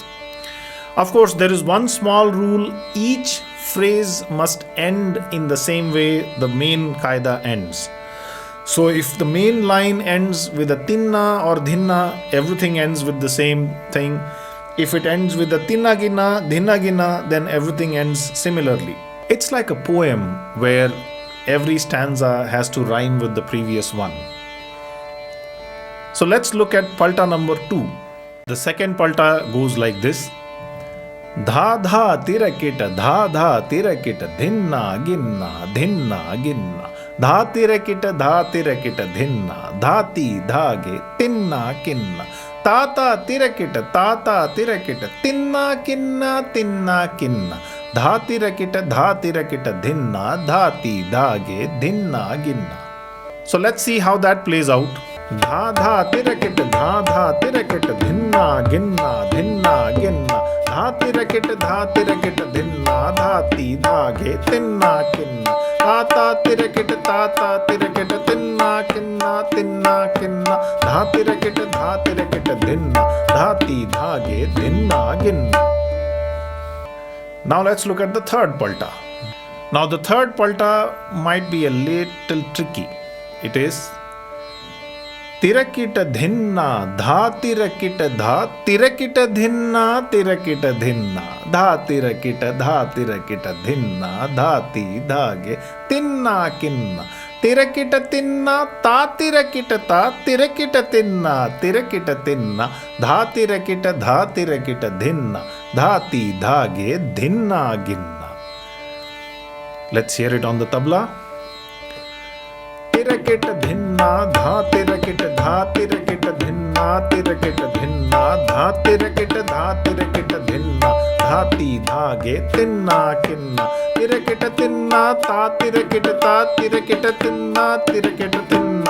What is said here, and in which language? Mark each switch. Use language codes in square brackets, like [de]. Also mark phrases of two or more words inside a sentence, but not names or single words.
[en] Of course, there is one small rule: each phrase must end in the same way the main Kayda ends. So if the main line ends with a tinna or dhinna, everything ends with the same thing. If it ends with a tinna ginna, dhinna ginna, then everything ends similarly. It's like a poem where every stanza has to rhyme with the previous one. So let's look at palta number 2. The second palta goes like this. Dha dha tirakita, dha dha tirakita, dhinna ginna, dhinna ginna. Dha tirakita, dhinna, dhati dhage, tinna kinna. Tata tirakita, tinna kinna, tinna kinna. Dha tirakita, dhinna, dhati dhage, dhinna ginna. So let's see how that plays out. Dha dha tirakita, dhinna ginna, dhinna ginna. Dha tirakita, dhinna, dhati dhage, tinna kinna. Tata tirakita, tinna kinna, tinna kinna. Dha tirakita, dhinna, dhati dhage, dhinna ginna. Now let's look at the third palta. Now the third palta might be a little tricky. It is Tirakita dhinna, dha tirakita dha, tirakita dhinna, tirakita dhinna. Dha tirakita dhinna, dhati dhage, tinna kinna. Tirakita tinna, ta tirakita tinna, tirakita tinna. Dha tirakita dhinna, dhati dhage, dhinna ginna. Let's hear it on the tabla. Tirakita dhinna, dha tirakita dhinna, tirakita dhinna, dha tirakita dhinna, dhati dhage, tinna kinna. Tirakita tinna, ta tirakita tinna, tirakita tinna.